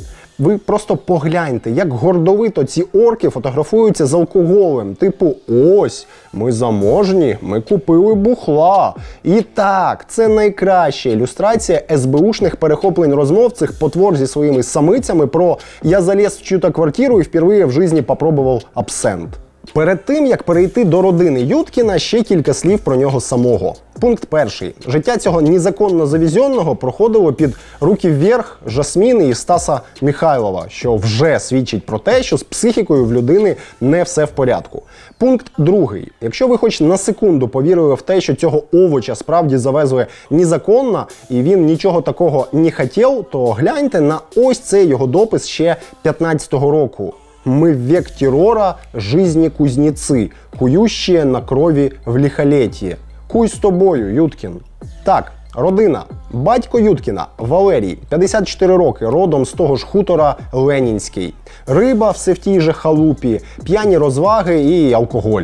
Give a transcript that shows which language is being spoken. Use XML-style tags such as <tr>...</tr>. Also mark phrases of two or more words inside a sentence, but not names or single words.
<uk>Ви просто погляньте, як гордовито ці орки фотографуються з алкоголем. Типу, ось, ми заможні, ми купили бухла. І так, це найкраща ілюстрація СБУшних перехоплень розмов цих потвор зі своїми самицями про</uk> <ru>«я залез в чью-то квартиру</ru> <uk>і впервые в житті попробував абсент». Перед тим, як перейти до родини Юткіна, ще кілька слів про нього самого. Пункт перший. Життя цього незаконно завезеного проходило під руки вверх Жасміни і Стаса Михайлова, що вже свідчить про те, що з психікою в людини не все в порядку. Пункт другий. Якщо ви хоч на секунду повірили в те, що цього овоча справді завезли незаконно, і він нічого такого не хотів, то гляньте на ось цей його допис ще 15-го року.</uk> <ru>«Мы в век террора, жизни кузнецы, кующие на крові в лихолетие.</ru> <uk>Куй з тобою, Юткін». Так, родина. Батько Юткіна – Валерій, 54 роки, родом з того ж хутора Ленінський. Риба все в тій же халупі, п'яні розваги і алкоголь.</uk>